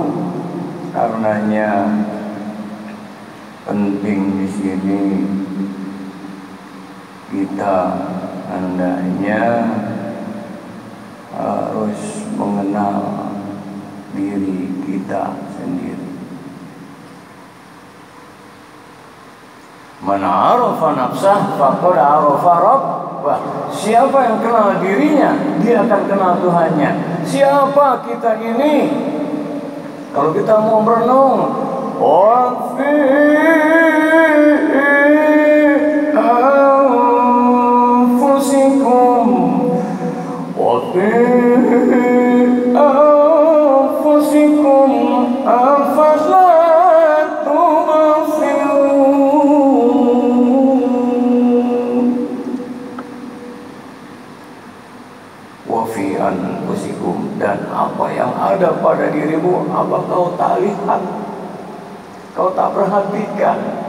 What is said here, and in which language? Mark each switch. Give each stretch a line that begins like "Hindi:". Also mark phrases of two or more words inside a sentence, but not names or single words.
Indonesian: Karenanya penting di sini kita hendaknya harus mengenal diri kita sendiri.
Arabic: من عرف نفسه فقد عرف ربه.
Indonesian: Siapa yang kenal dirinya, dia akan kenal Tuhannya. Siapa kita ini? Kalau kita mau berenung,
Arabic: wafi أنفسكم وفي أنفسكم أفلا
Indonesian: dan apa yang ada pada dirimu, apa kau tak lihat, kau tak perhatikan.